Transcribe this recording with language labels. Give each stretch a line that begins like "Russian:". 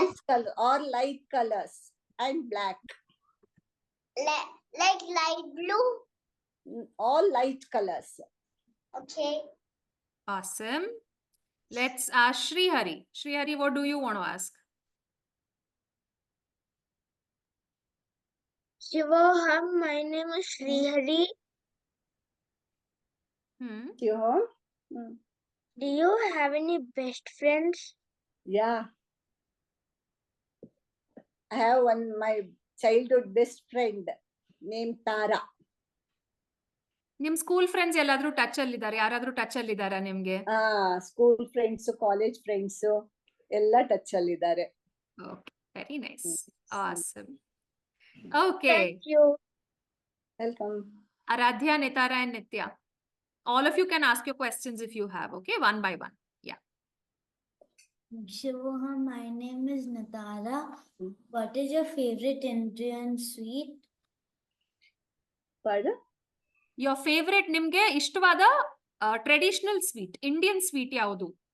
English: Light color or light colors and black. Like light blue? All light colors. Okay. Awesome. Let's ask Srihari. Srihari, what do you want to ask? Shivoham, my name is Srihari. Hmm. You? Do you have any best friends? Yeah. I have my childhood best friend named Tara.
Kannada: ನಿಮ್ school friends ಎಲ್ಲಾದ್ರೂ touch ಅಲ್ಲಿ ಇದ್ದಾರೆ? ಯಾರಾದ್ರೂ touch ಅಲ್ಲಿ ಇದ್ದಾರಾ ನಿಮ್ಗೆ? School friends, college friends ಎಲ್ಲ touch ಅಲ್ಲಿ ಇದ್ದಾರೆ.
English: Okay, very nice. Awesome. Okay. Thank you. Welcome. Aradhya, Nitara, and Nitya. All of you can ask your questions if you have, okay? One by one. Yeah. Shivoham, my name is Natara. What is your favorite Indian sweet? Pardon? Your favorite
Kannada: ನಿಮ್ಗೆ ಇಷ್ಟವಾದ traditional sweet, Indian sweet ಯಾವುದು?